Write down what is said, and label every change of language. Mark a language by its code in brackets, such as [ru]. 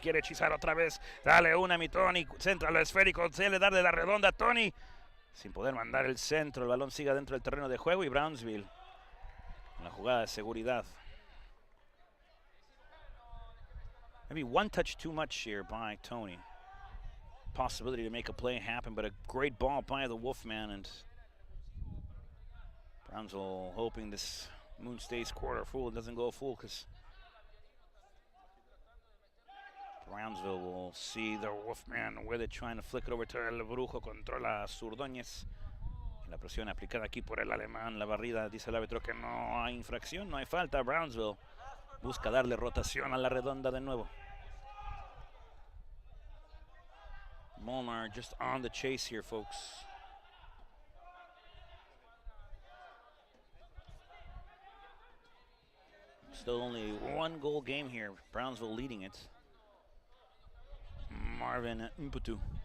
[es] Quiere hechizar otra vez. Dale una, mi Tony. Centra lo esférico. Se le da de la redonda a Tony. Sin poder mandar el centro. El balón sigue dentro del terreno de juego. Y Brownsville en la jugada de seguridad. [en] Maybe one touch too much here by Tony. Possibility to make a play happen, but a great ball by the Wolfman, and Brownsville hoping this moon stays quarter full. It doesn't go full because Brownsville will see the Wolfman with it, trying to flick it over to El Brujo. [es] Controla Zurdóñez. La presión aplicada aquí por el alemán. La barrida, dice el árbitro que no hay infracción, no hay falta. Brownsville busca darle rotación a la redonda de nuevo. [en] Molnar just on the chase here, folks. Still only one goal game here. Brownsville leading it. Marvin Mputu